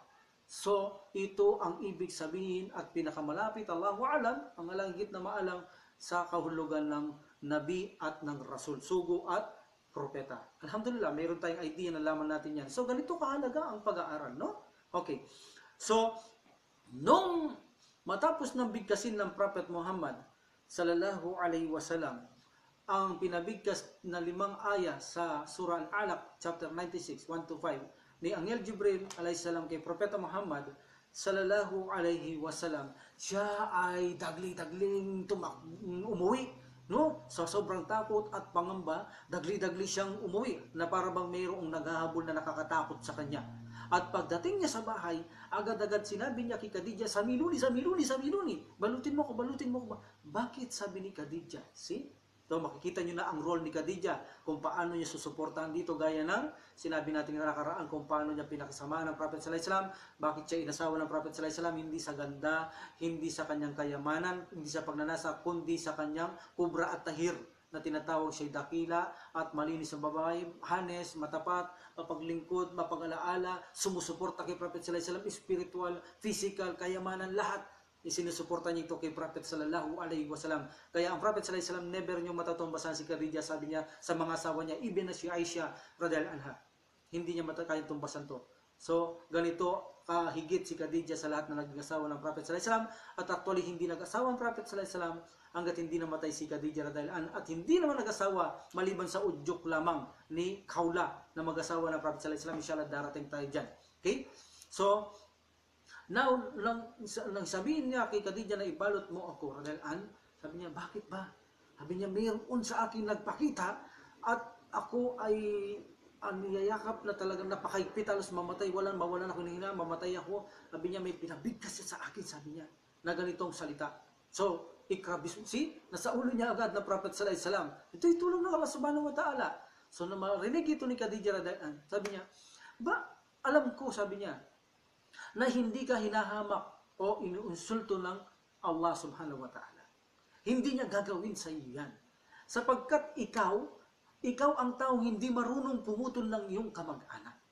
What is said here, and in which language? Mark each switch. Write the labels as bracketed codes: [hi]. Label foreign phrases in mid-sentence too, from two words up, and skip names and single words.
[tl] So, ito ang ibig sabihin at pinakamalapit, [ar] الله أعلم, [tl] ang alangit na maalam sa kahulugan ng nabi at ng rasul, sugo at propeta. Alhamdulillah, mayroon tayong idea na laman natin yan. So, ganito kahalaga ang pag-aaral, no? Okay. So, nung matapos ng bigkasin ng Prophet Muhammad [ar] صلى الله عليه وسلم, [tl] ang pinabigkas na 5 aya sa Surah Al-Alaq, chapter 96, 1-5, ni Anghel Jibril [ar] عليه السلام [tl] kay Propeta Muhammad [ar] صلى الله عليه وسلم, [tl] siya ay dagli-dagling umuwi, no? Sa sobrang takot at pangamba, dagli-dagli siyang umuwi na para bang mayroong naghahabol na nakakatakot sa kanya. At pagdating niya sa bahay, agad-agad sinabi niya kay Khadija, samiluni, balutin mo ko. Bakit sabi ni Khadija? See? So, makikita nyo na ang role ni Khadija, kung paano niya susuportahan dito, gaya ng sinabi natin na nakaraan, kung paano niya pinakasama ng Prophet [ar] صلى الله عليه وسلم, [tl] bakit siya inasawa ng Prophet [ar] صلى الله عليه وسلم, [tl] hindi sa ganda, hindi sa kanyang kayamanan, hindi sa pagnanasa, kundi sa kanyang kubra at tahir, na tinatawag siya dakila at malinis ang babae, hanes, matapat, mapaglingkod, mapag-alaala, sumusuporta kay Prophet [ar] صلى الله عليه وسلم, [en] spiritual, physical, [tl] kayamanan, lahat. Isinusuporta niya ito kay Prophet [ar] صلى الله عليه وسلم. [tl] Kaya ang Prophet [ar] صلى الله عليه وسلم [tl] never niyo matatumbasan si Khadija, sabi niya sa mga asawa niya, even na si Aisha [ar] رضي الله عنها. [tl] Hindi niya kayang tumbasan to. So, ganito kahigit si Khadija sa lahat na naging asawa ng Prophet [ar] صلى الله عليه وسلم, [tl] at actually hindi nag-asawa ang Prophet [ar] صلى الله عليه وسلم [tl] hangga't hindi namatay si Khadija [ar] رضي الله عنها, [tl] at hindi naman nag-asawa maliban sa udyok lamang ni Khawla na mag-asawa ng Prophet [ar] صلى الله عليه وسلم. [tl] Inshallah darating tayo diyan. Okay? [en] So, now, [tl] nang sabihin niya kay Khadija na ibalot mo ako, radhiyallahu, sabi niya, bakit ba? Sabi niya, mayroon sa akin nagpakita at ako ay niyayakap na talagang napakaigpit, halos mamatay, mawalan ako ng hina, mamatay ako. Sabi niya, may pinabigkas siya sa akin, sabi niya, na ganitong salita. So, nasa ulo niya agad na Prophet [ar] صلى الله عليه وسلم. [tl] Ito'y tulong ng [ar] الله سبحانه وتعالى. [tl] So, na marinig ito ni Khadija radhiyallahu, sabi niya, alam ko, sabi niya, na hindi ka hinahamak o inuinsulto ng [ar] الله سبحانه وتعالى. [tl] Hindi niya gagawin sa iyo yan. Sapagkat ikaw ang taong hindi marunong pumutol ng iyong kamag-anak.